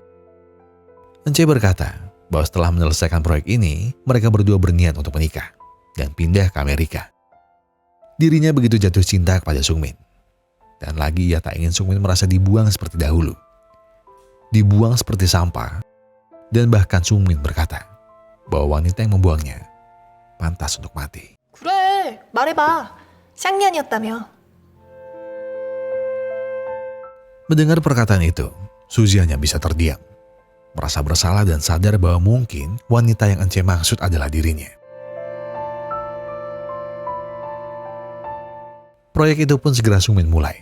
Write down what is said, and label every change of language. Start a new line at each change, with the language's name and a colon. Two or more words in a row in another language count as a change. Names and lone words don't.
Indonesian: Ence berkata bahwa setelah menyelesaikan proyek ini, mereka berdua berniat untuk menikah dan pindah ke Amerika. Dirinya begitu jatuh cinta kepada Sungmin. Dan lagi ia tak ingin Sungmin merasa dibuang seperti dahulu. Dibuang seperti sampah. Dan bahkan Sungmin berkata bahwa wanita yang membuangnya pantas untuk mati.
Korean: 그래, 말해봐. 쌍년이었다며.
Indonesian: Mendengar perkataan itu, Suzy hanya bisa terdiam. Merasa bersalah dan sadar bahwa mungkin wanita yang Ence maksud adalah dirinya. Proyek itu pun segera Sungmin mulai.